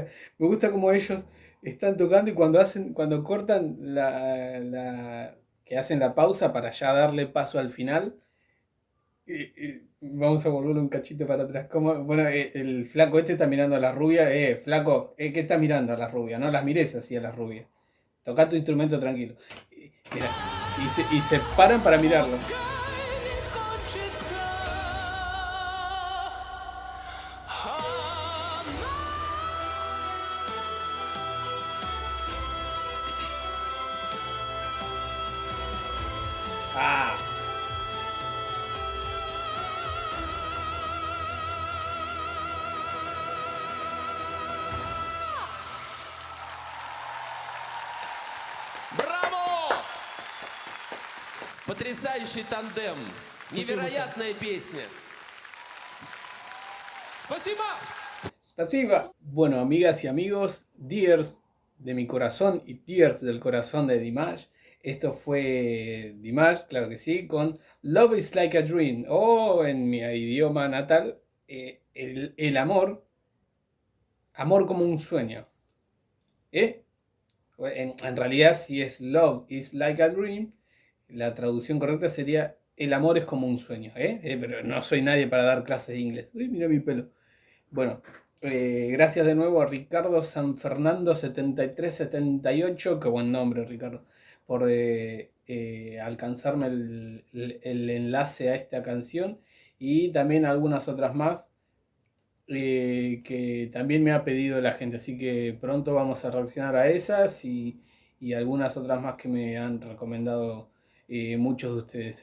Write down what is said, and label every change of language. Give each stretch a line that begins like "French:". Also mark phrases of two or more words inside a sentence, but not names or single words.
Spanish: Me gusta como ellos están tocando y cuando cortan que hacen la pausa para ya darle paso al final, Vamos a volver un cachito para atrás. Bueno, el flaco este está mirando a la rubia. Flaco, ¿qué está mirando a la rubia? No las mires así a la rubia. Toca tu instrumento tranquilo. Mira, y se paran para mirarlo.
Russian: Пускай не кончится. Ah, Браво! Потрясающий тандем. Спасибо, Невероятная песня. Спасибо! Spasiba.
Spanish: Bueno, amigas y amigos, Dears de mi corazón y Tears del corazón de Dimash. Esto fue Dimash, claro que sí, con Love is like a Dream, o en mi idioma natal, el amor, amor como un sueño. En realidad, si es Love is like a Dream, la traducción correcta sería el amor es como un sueño. Pero no soy nadie para dar clases de inglés. Uy, mira mi pelo. Bueno, gracias de nuevo a Ricardo San Fernando 7378, qué buen nombre Ricardo, por alcanzarme el enlace a esta canción y también algunas otras más que también me ha pedido la gente, así que pronto vamos a reaccionar a esas y algunas otras más que me han recomendado muchos de ustedes.